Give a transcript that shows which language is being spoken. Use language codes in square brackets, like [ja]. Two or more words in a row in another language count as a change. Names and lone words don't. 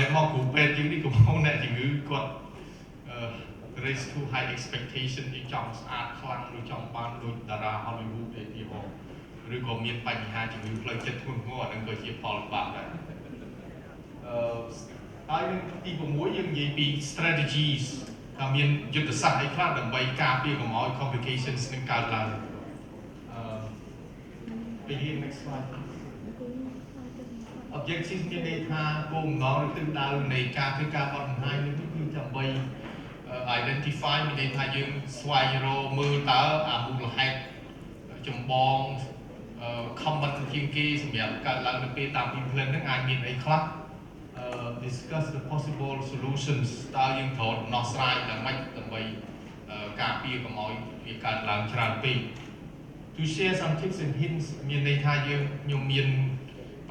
[km] មកគ្រូពេទ្យយើងនេះកំពុងអ្នកជំងឺគាត់ [en] raise too high expectation [km] គេចង់ស្អាតខ្លាំងឬចង់បានដូចតារា Hollywood ឯទីហោឬក៏មានបញ្ហាជំងឺផ្លូវចិត្តធ្ងន់ធ្ងរអានឹងក៏ជាផលបាក់ដែរ ហើយទី6យើងនិយាយពី strategies ថាមានយុទ្ធសាស្ត្រអីខ្លះដើម្បីការពារកុំឲ្យ complications នឹងកើតឡើង [en] begin next slide objectives [km] មានន័យថាគោលបំណងឬទិសដៅនៃការធ្វើការបទបង្ហាញនេះ គឺដើម្បី identify មានន័យថាយើងស្វែងរកមើលតើអាមូលហេតុចម្បង common ជាងគេសម្រាប់កើតឡើងនៅពេលតាម implant ហ្នឹងអាចមានអីខ្លះ [en] discuss the possible solutions [km] តើយើងត្រូវដំណោះស្រាយយ៉ាងម៉េចដើម្បីការពារកុំឲ្យវាកើតឡើងច្រើនពេក [en] to share some tips and hints [km] មានន័យថាខ្ញុំមាន